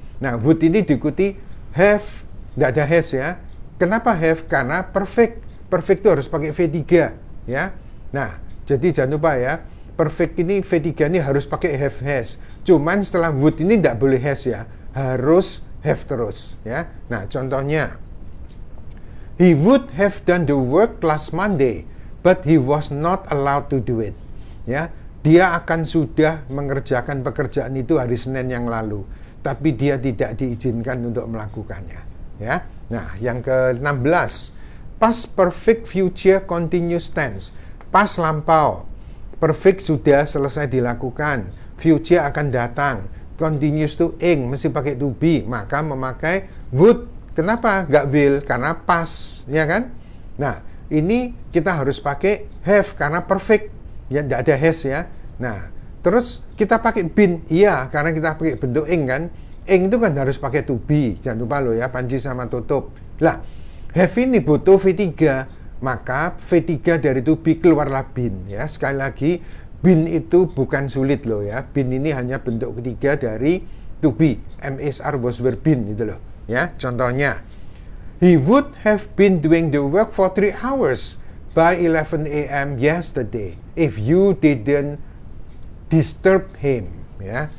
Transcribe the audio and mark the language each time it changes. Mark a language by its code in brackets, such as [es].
[id] Nah would ini diikuti have, tidak ada has ya. Kenapa have? Karena perfect itu harus pakai V3 ya. Nah jadi jangan lupa ya, perfect ini V3 ini harus pakai have has. Cuman setelah would ini tidak boleh has ya, harus have terus ya. Nah contohnya, [en] he would have done the work last Monday but he was not allowed to do it. [id] Ya, dia akan sudah mengerjakan pekerjaan itu hari Senin yang lalu, tapi dia tidak diizinkan untuk melakukannya ya. Nah yang ke-16, past perfect future continuous tense, past lampau, perfect sudah selesai dilakukan, future akan datang, continuous to ing mesti pakai to be, maka memakai would. Kenapa nggak will? Karena past ya kan. Nah ini kita harus pakai have karena perfect ya, nggak ada has ya. Nah terus kita pakai been, iya karena kita pakai bentuk ing kan. Ing itu kan harus pakai to be, jangan lupa lo ya, panci sama tutup. Lah have ini butuh V3, maka V3 dari to be keluarlah been ya. Sekali lagi, been itu bukan sulit loh ya. Been ini hanya bentuk ketiga dari to be. [en] MSR was were been [id] itu loh ya. Contohnya, [en] he would have been doing the work for 3 hours by 11 a.m. yesterday if you didn't disturb him ya.